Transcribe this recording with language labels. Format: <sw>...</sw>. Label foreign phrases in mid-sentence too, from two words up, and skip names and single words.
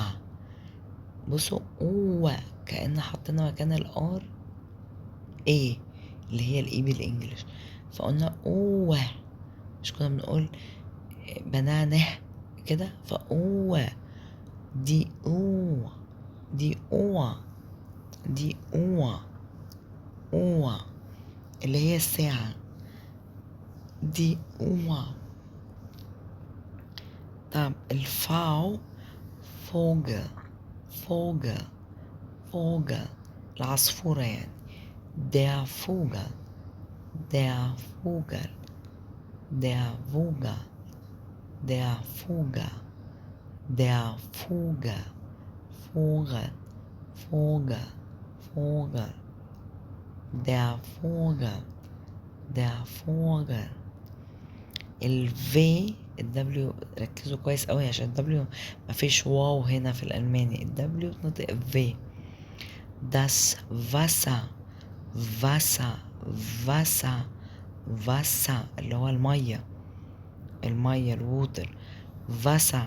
<ar>بصوا أوع كأن حطينا مكان الار ايه اللي هي الاي بالانجلش، فقلنا اوه، مش كنا بنقول بنانه كده، فاوه، دي اوه، دي اوه، دي اوه، اوه اللي هي الساعة، دي اوه. طب الفاو</ar> <de>Vogel, Vogel, Vogel</de> <ar>العصفورة يعني،</ar> <de>der Vogel، der Vogel، der Vogel، der Vogel، der Vogel، Vogel، Vogel، Vogel، der Vogel، der Vogel.</de> <ar>الفي الدبليو ركزوا كويس قوي عشان الدبليو مفيش واو هنا في الألماني، الدبليو بتنطق في.</ar> <de>das Wasser، Wasser، Wasser، Wasser</de> <ar>اللي هو المية، المية الووتر، فاسا.</ar>